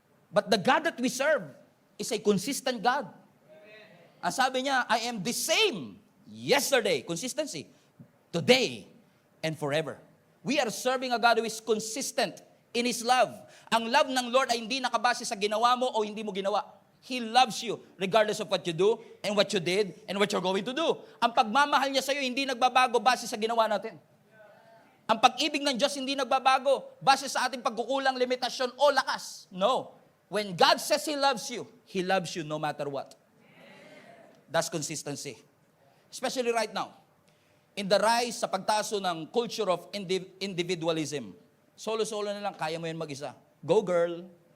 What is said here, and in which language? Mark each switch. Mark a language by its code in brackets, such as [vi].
[en] But the God that we serve is a consistent God. [tl] Ang sabi niya, [en] I am the same yesterday, consistency, today, and forever. We are serving a God who is consistent in His love. [tl] Ang love ng Lord ay hindi nakabase sa ginawa mo o hindi mo ginawa. [en] He loves you regardless of what you do and what you did and what you're going to do. [tl] Ang pagmamahal niya sa iyo hindi nagbabago base sa ginawa natin. Ang pag-ibig ng Diyos hindi nagbabago base sa ating pagkukulang, limitasyon o lakas. [en] No. When God says He loves you no matter what. That's consistency. Especially right now. In the rise [tl] sa pagtaso ng [en] culture of individualism. [tl] Solo-solo na lang, kaya mo yan mag-isa. [en] Go girl.